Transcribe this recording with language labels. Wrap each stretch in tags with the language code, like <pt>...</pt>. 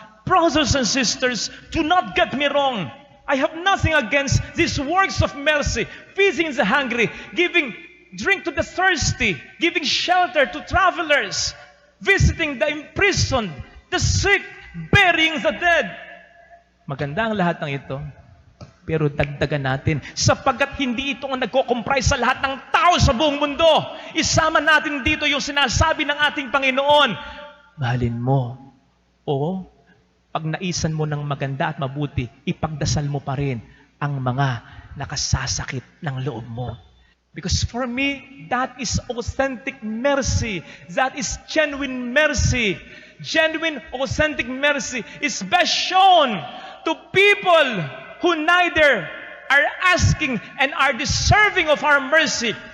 <en>Brothers and sisters, do not get me wrong. I have nothing against these works of mercy, feeding the hungry, giving drink to the thirsty, giving shelter to travelers, visiting the imprisoned, the sick, burying the dead.</en> <tl>Maganda ang lahat ng ito. Pero dagdagan natin, sapagkat hindi ito ang nagko-comprise sa lahat ng tao sa buong mundo. Isama natin dito yung sinasabi ng ating Panginoon. Mahalin mo. O, pag naisan mo ng maganda at mabuti, ipagdasal mo pa rin ang mga nakasasakit ng loob mo.</tl> <en>Because for me, that is authentic mercy. That is genuine mercy. Genuine, authentic mercy is best shown to people who neither are asking and are deserving of our mercy.</en>